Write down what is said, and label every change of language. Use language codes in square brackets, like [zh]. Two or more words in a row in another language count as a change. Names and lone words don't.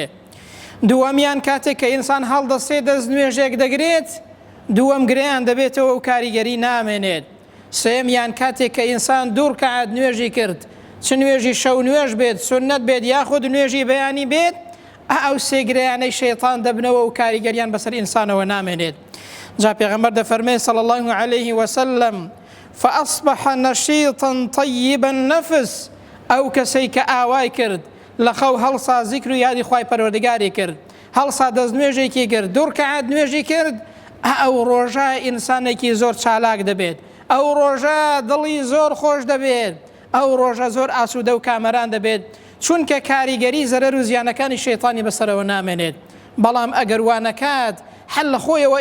[ckb] دووەمیان کاتێک کە ئینسان هەڵدەستێ دەست نوێژێک دەگرێت، دووەم گرێیان دەبێتەوە و کاریگەری نامێنێت. سێمیان کاتێک کە ئینسان دوو ڕکعات نوێژی کرد، چ نوێژی شەو نوێژ بێت، سنەت بێت یاخود نوێژی بەیانی بێت، ئەو سێ گرێیانەی شەیطان دەبنەوە و کاریگەریان بەسەر ئینسانەوە نامێنێت. جا پێغەمبەر دەفەرمێ [ar] صلی الله عليه وسلم: فأصبح نشيطا طيب النفس. [ckb] ئەو کەسەی کە ئاوای کرد لە خەو هەڵسا زیکر و یادی خوای پەروەردگاری کرد، هەڵسا دەست نوێژێکی کرد 2 ڕکعات نوێژی کرد ئەو ڕۆژە ئینسانێکی زۆر چالاک دەبێت ئەو ڕۆژە دڵی زۆر خۆش دەبێت ئەو ڕۆژە زۆر ئاسوودە و کامەران دەبێت چونکە کاریگەری زەرەر و زیانەکانی شەیطانی بەسەرەوە نامێنێت بەڵام ئەگەر وانەکات هەل لە خۆیەوە